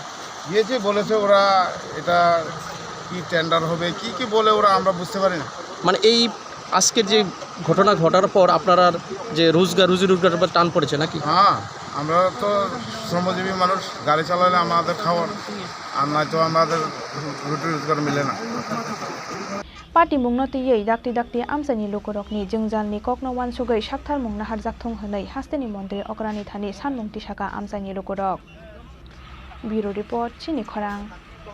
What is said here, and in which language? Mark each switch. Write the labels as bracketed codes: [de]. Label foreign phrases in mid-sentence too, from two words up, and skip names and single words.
[bn] বলেছে ওরা এটা কি টেন্ডার হবে কি বলে ওরা, আমরা বুঝতে পারি না। মানে এই আজকের যে ঘটনা ঘটার পর আপনারা যে রুজি রোজগারের উপর টান পড়েছে নাকি? হ্যাঁ, আমরা তো শ্রমজীবী মানুষ, গাড়ি চালালে আমাদের খাওয়ার, আর নয়তো আমাদের রুটি রোজগার মিলে না। [trp] Parti mungnoti yei dakti amsani lukurokni jengjalni kokno wansugai sakthar mungna harjakthong honai hasteni mondre okrani thani sanmung tisaka amsani lukurok. [en] Bureau report [trp] Chini Khorang.